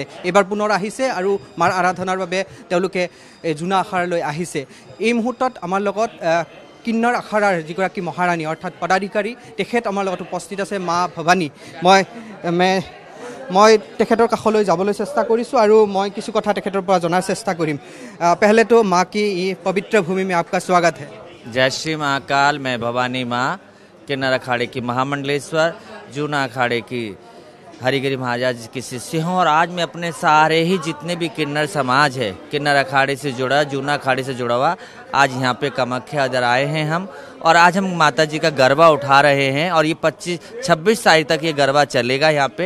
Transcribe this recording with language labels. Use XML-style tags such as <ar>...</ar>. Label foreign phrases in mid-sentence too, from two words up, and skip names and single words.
<as>এবাৰ পুনৰ আহিছে আৰু মাৰ আৰাধনাৰ বাবে তেওঁলোকে জুনা আখাৰালৈ আহিছে। এই মুহূৰ্তত আমাৰ লগত কিন্নৰ আখাৰাৰ যিগৰাকী মহাৰাণী অৰ্থাৎ পদাধিকাৰী তেখেত আমাৰ লগত উপস্থিত আছে মা ভৱানী। মই তেখেতৰ কাষলৈ যাবলৈ চেষ্টা কৰিছোঁ আৰু মই কিছু কথা তেখেতৰ পৰা জনাৰ চেষ্টা কৰিম।</as> <hi>पहले तो माँ की ये पवित्र भूमि में आपका स्वागत है। जय श्री महाकाल। मैं भवानी माँ किन्नर अखाड़े की महामंडलेश्वर जूना अखाड़े की हरिगिरी महाराज की शिष्य हूँ और आज मैं अपने सारे ही जितने भी किन्नर समाज है किन्नर अखाड़े से जुड़ा जूना अखाड़े से जुड़ा हुआ आज यहाँ पे कामाख्या इधर आए हैं हम और आज हम माता जी का गरबा उठा रहे हैं और ये 25-26 तारीख तक ये गरबा चलेगा यहाँ पे।</hi>